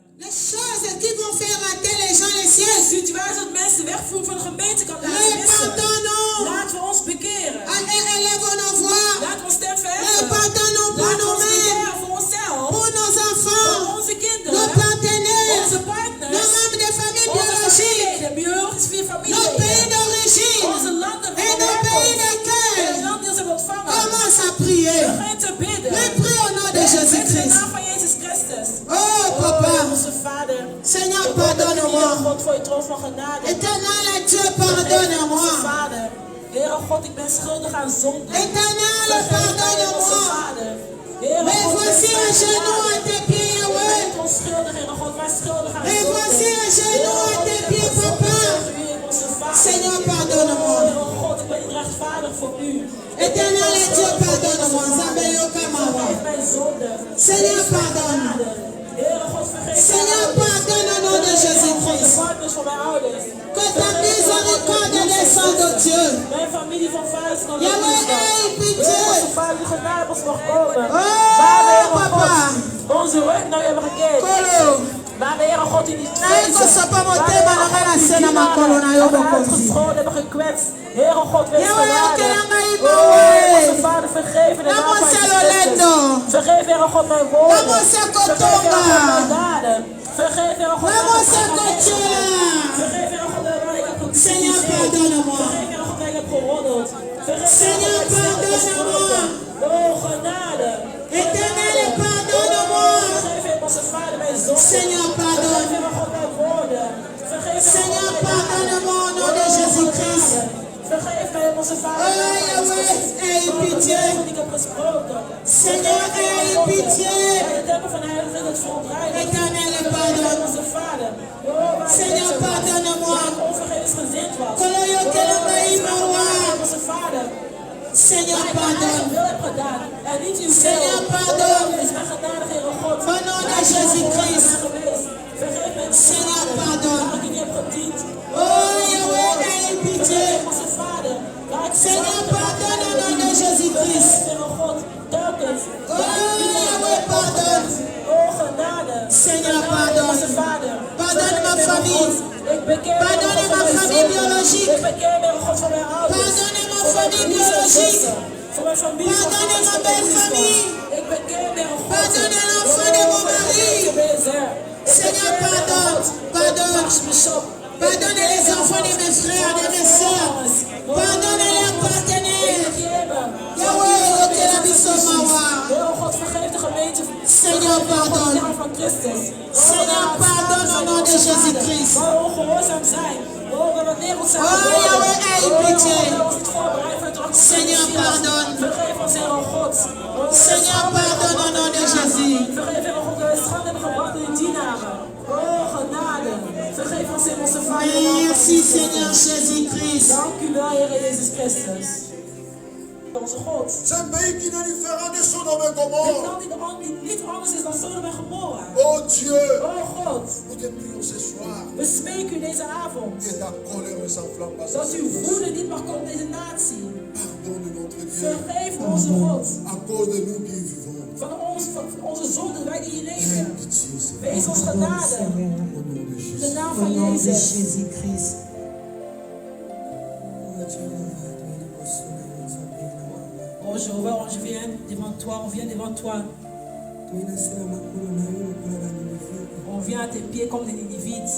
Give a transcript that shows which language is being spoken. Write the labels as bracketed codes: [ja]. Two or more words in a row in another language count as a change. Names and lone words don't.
[fr] Les choses qui vont faire rater les gens les cieux. [nl] Situaties dat mensen wegvoeren van de gemeente kan laten missen. Laten we ons bekeren. [fr] Élèvons nos voix. [nl] Laten we ons stem verheffen. [fr] Pardonnons pour [nl] Laten we ons [fr] nous-mêmes, [nl] bekeren voor onszelf. [fr] pour nos enfants, [nl] Voor onze kinderen. [fr] nos partenaires, [nl] Onze [fr] nos [nl] partners. [fr] membres de famille [nl] Onze [fr] biologique, [nl] familieleden, biologische [fr] nos [nl] familieleden. [fr] pays d'origine [nl] Onze landen [fr] et [nl] van [fr] nos pays [nl] herkomst. En [fr] d'accueil. [nl] het land die ons hebben ontvangen. [fr] Commence à prier. [nl] Begin te bidden. [fr] Mais prie au nom de [nl] Met de [fr] Jésus-Christ. [nl] naam van Jezus Christus. [fr] Oh papa, [nl] Onze Vader. [fr] Seigneur, [nl] Ik kom met de Heere [fr] pardonne-moi. [nl] God voor je troon van genade. [fr] Éternel Dieu, [nl] Onze [fr] pardonne-moi. [nl] Vader. Heere God, ik ben schuldig aan zonde. [fr] Éternel, [nl] Vergeef mij, onze [fr] pardonne-moi. [nl] Vader. Heere [fr] Mais [nl] God, [fr] voici un genou à tes pieds, [nl] ik [fr] Yahweh. [nl] ben onschuldig, Heere God, maar schuldig aan [fr] Et [nl] zonde. [fr] voici un genou à tes pieds, papa. Seigneur, pardonne-moi. [nl] Heere God, ik ben niet rechtvaardig voor u. [fr] Éternel Dieu, pardonne-moi. [nl] Vergeef mijn zonde. [fr] Seigneur, pardonne. [nl] Heere God, vergeef [fr] Seigneur, pardonne au nom de [nl] de [fr] Jésus-Christ. [nl] partners van mijn ouders. [fr] Que ta miséricorde descende, oh Dieu. [nl] Mijn familie van vaders kan [fr] Yahweh, aie pitié. [nl] onze vader die genade ons mag komen. [fr] Oh, [nl] Heere [fr] papa. [nl] God, onze rug naar u hebben gekeken. [ln] Kolo. [nl] Waar de Heere God in die [ln] Naye kosapa motema na ngai na se na makolo na yo bokonzi. [nl] uitgescholden hebben gekwetst. Heere God, wees [ln] Yahweh, [nl] genade. [ln] okela ngai [nl] Oh, [ln] mawe. [nl] onze vader, vergeef in de naam van [ln] Namose [nl] Jezus [ln] lolendo. [nl] Christus. Vergeef, Heere God, mijn woorden. [ln] Namose [nl] Vergeef, [ln] kotonga. [nl] Heere God, mijn daden. Vergeef, Heere God, mijn [ln] Namose [nl] gedachten. [ln] kotela. [nl] Vergeef, Heere God, waar ik heb [fr] Seigneur, [nl] gekritiseerd. [fr] pardonne-moi. [nl] Vergeef, Heere God, waar ik heb geroddeld. Vergeef, [fr] Seigneur, [nl] Heere God, waar ik heb [fr] pardonne-moi. [nl] gesproken. Oh, genade. [fr] Éternel, pardonne-moi. [nl] Vergeef, Heere onze vader, mijn zonde. [fr] Seigneur, pardonne. [nl] Vergeef, Heere God, mijn woorden. Vergeef, Heere [fr] Seigneur, [nl] God, mijn daden. [fr] pardonne-moi au nom de Jésus-Christ. [nl] Vergeef mij, onze vader. [fr] Oh, Yahweh, aie pitié. [nl] Die ik heb gesproken. [fr] Seigneur, aie pitié. [nl] De tempel van de heilige het verontreinigt. [fr] Éternel, pardonne. [nl] Onze vader. [fr] Seigneur, pardonne-moi. [nl] Onvergevensgezind was. [ln] Kolo yo kela ngai mawa. [nl] Onze vader. [fr] Seigneur, [nl] Maar ik mijn eigen [fr] pardonne. [nl] wil heb gedaan. En niet uw wil. [fr] Seigneur, pardonne. [nl] Is mijn genadig, Heere God. [fr] Au nom de Jésus-Christ. [nl] Vergeef mij, [fr] Seigneur, pardonne. [nl] dat ik u niet heb gediend. [fr] Oh, Yahweh, aie pitié. [nl] Vergeef onze vader. Waar ik [fr] Seigneur, pardonne au nom de Jésus-Christ. [nl] Heere God, telkens. [fr] Oh, Yahweh, pardonne. [nl] Oh, genade. [fr] Seigneur, [nl] Onze [fr] pardonne. [nl] vader. [fr] Pardonne ma famille. [nl] Ik beken [fr] Pardonne ma famille biologique. [nl] Ik beken mijn God voor mijn ouders. [fr] Pardonne ma [nl] Voor mijn [fr] famille [nl] broers en [fr] biologique. [nl] zussen. Voor mijn familie. [fr] Pardonne ma belle famille. [nl] Ik beken mijn God. [fr] Pardonne l'enfant de mon mari. Seigneur, pardonne. Pardonne. Pardonne les enfants de mes frères, de mes soeurs. Pardonne leurs partenaires. [ln] Yahweh, okela biso mawa. [nl] Oh God, vergeef de gemeente. [fr] Seigneur, pardonne. [nl] Van Christus. [fr] Seigneur, pardonne au nom de Jésus-Christ. [nl] Waar we ongehoorzaam zijn. Oh, we hebben wereld zijn [fr] Oh, Yahweh, aie pitié. Seigneur, Seigneur, pardonne. [nl] Vergeef ons, Heer God. [fr] Seigneur, pardonne au nom de Jésus. [nl] Vergeef, Heer God, dat we schande hebben gebracht in uw dienaren. Oh, genade. Vergeef ons, Heer onze Vader. [fr] Merci, Seigneur Jésus-Christ. [nl] Dank u wel, Heer Jezus Christus. Onze God. [fr] C'est un pays qui n'est différent de Sodome et [nl] Dit [fr] Gomorre. [nl] land die niet anders is dan Sodom en Gomorra. [fr] Oh Dieu, [nl] Oh God, [fr] nous te prions ce soir [nl] we smeken u deze avond. [fr] que ta colère ne s'enflamme pas. [nl] Dat uw woede niet mag komen op deze natie. [fr] Pardonne notre Dieu [nl] Vergeef onze God. [fr] à cause de nous qui vivons. [nl] Van onze zonde, wij die hier [fr] Aie [nl] leven. [fr] pitié, Seigneur. [nl] Wees ons genade. [fr] Au nom de [nl] In de [fr] Jésus. [nl] naam [fr] Au [nl] van [fr] nom de [nl] Jezus. [fr] Jésus-Christ. Oh Jéhovah, on vient devant toi, on vient devant toi. On vient à tes pieds comme des Ninivites.